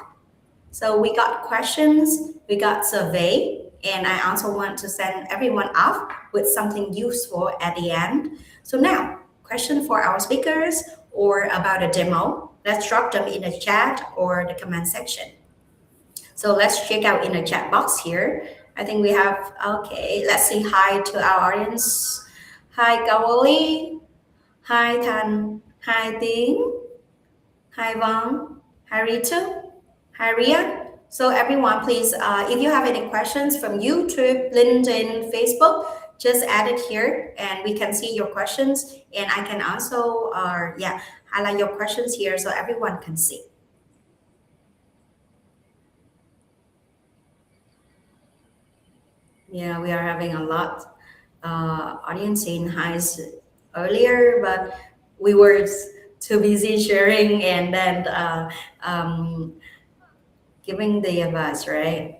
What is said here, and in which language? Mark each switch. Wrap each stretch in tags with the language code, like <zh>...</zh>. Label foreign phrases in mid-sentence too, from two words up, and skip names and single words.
<en>So we got questions, we got survey, and I also want to send everyone off with something useful at the end. So now, question for our speakers or about a demo, let's drop them in the chat or the comment section. So let's check out in the chat box here. I think we have, okay, let's say hi to our audience. Hi Kawali, hi Tan, hi Ting, hi Vong, hi Ritu. Hi, Ria. So everyone, please, if you have any questions from YouTube, LinkedIn, Facebook, just add it here and we can see your questions. And I can also, highlight your questions here so everyone can see. Yeah, we are having a lot audience saying hi earlier, but we were too busy sharing and then giving the advice, right?</en>